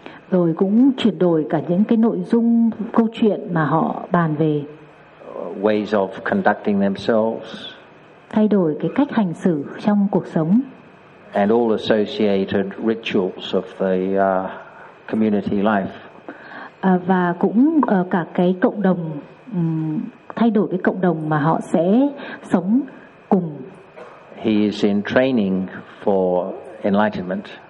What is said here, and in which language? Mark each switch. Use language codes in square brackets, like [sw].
[vi] Rồi cũng chuyển đổi cả những cái nội dung câu chuyện mà họ bàn về. [en] Ways of conducting themselves. [vi] Thay đổi cái cách hành xử trong cuộc sống. [en] And all associated rituals of the community life. [vi] Và cũng cả cái cộng đồng, thay đổi cái cộng đồng mà họ sẽ sống cùng. [en] He is in training for enlightenment.